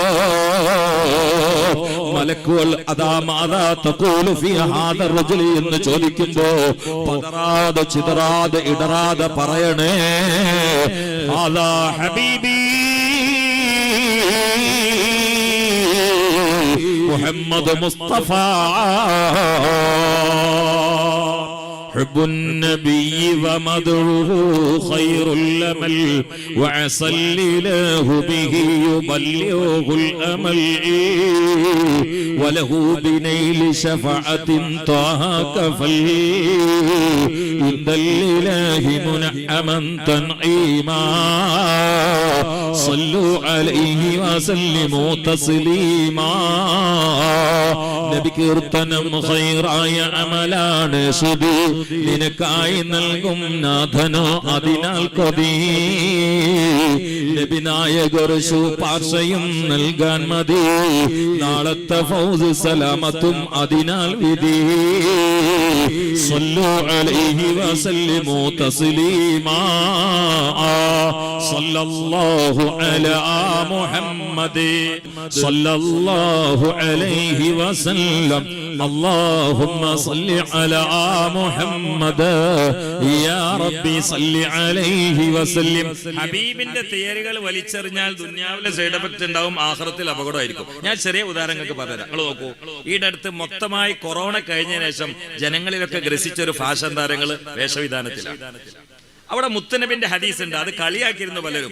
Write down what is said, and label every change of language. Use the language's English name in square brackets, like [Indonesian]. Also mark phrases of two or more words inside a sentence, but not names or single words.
[Malayalam] മലക്കുകൾ അതാ [Arabic] ماذا تقول في هذا الرجل [Malayalam] എന്ന് ചോദിക്കുമ്പോ പതറാതെ ചിതറാതെ ഇടറാതെ പറയണേ, [Arabic] هذا حبيبي മുഹമ്മദ് മുസ്തഫ حب النبي ومدعوه خير الأمل وعسى الإله به يبلغه الأمل وله بنيل شفاعة طه كفل عند الإله منعما تنعيما صلوا عليه وسلموا تسليما [Malayalam] നബി കീർത്തനം ഖൈറായ അമലാണ് സുദി നിനക്കായി നൽകും നാഥനോ അതിനാൽ കൊതി നബി നായകർ ശുപാർശയും നൽകാൻ മതി നാളത്തെ ഫൗസ് സലാമത്തും അതിനാൽ വിധി [Arabic] صلوا عليه وسلموا تسليما صلى الله على محمد صلى الله عليه وسلم اللهم صل على محمد يا ربي صل عليه وسلم. [Malayalam] ഹബീബിന്റെ തിയറികൾ വലിച്ചെറിഞ്ഞാൽ ദുനിയാവിലെ [English] side effect [Malayalam] ഉണ്ടാവും, ആഖിറത്തിൽ അപകടമായിരിക്കും. ഞാൻ ചെറിയ ഉദാഹരണങ്ങൾക്ക് പറഞ്ഞുതരാം. നിങ്ങൾ നോക്കൂ, ഈയുടെ അടുത്ത് മൊത്തമായി കൊറോണ കഴിഞ്ഞതിന് ശേഷം ജനങ്ങളിലൊക്കെ ഗ്രസിച്ച ഒരു ഫാഷൻ താരങ്ങൾ വേഷവിധാനത്തിലാണ്. അവിടെ മുത്തനബിന്റെ ഹദീസ് ഉണ്ട്, അത് കളിയാക്കിയിരുന്നു പലരും.